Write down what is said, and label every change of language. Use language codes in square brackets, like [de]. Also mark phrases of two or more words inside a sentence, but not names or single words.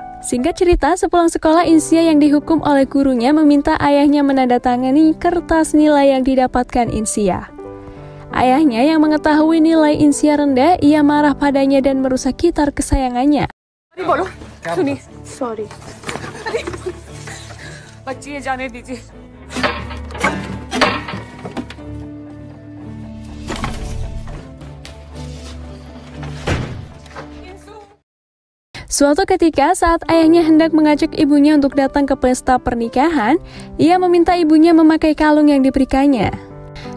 [id] Singkat cerita, sepulang sekolah, Insia yang dihukum oleh gurunya meminta ayahnya menandatangani kertas nilai yang didapatkan Insia. Ayahnya yang mengetahui nilai Insia rendah, ia marah padanya dan merusak gitar kesayangannya. [hi] Sorry. बच्ची जाने दीजिए। [id] Suatu ketika saat ayahnya hendak mengajak ibunya untuk datang ke pesta pernikahan, ia meminta ibunya memakai kalung yang diberikannya.